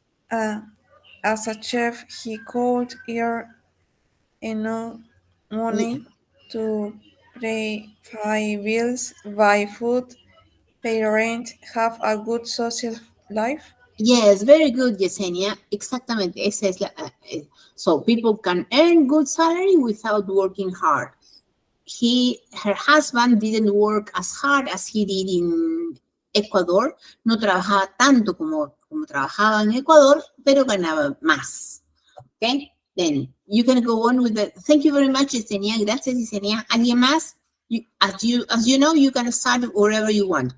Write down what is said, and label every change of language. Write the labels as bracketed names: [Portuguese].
[English] As a chef, he could earn enough money to pay bills, buy food, pay rent, have a good social life. Yes, very good, [Spanish] Yesenia. Exactamente, esa es la... [English] so people can earn good salary without working hard. Her husband didn't work as hard as he did in Ecuador. [Spanish] No trabajaba tanto como trabajaba en Ecuador, pero ganaba más. [English] Okay, then you can go on with the... Thank you very much, Yesenia. [Spanish] Gracias, Yesenia. ¿Alguien más? [English] As you know, you can start wherever you want.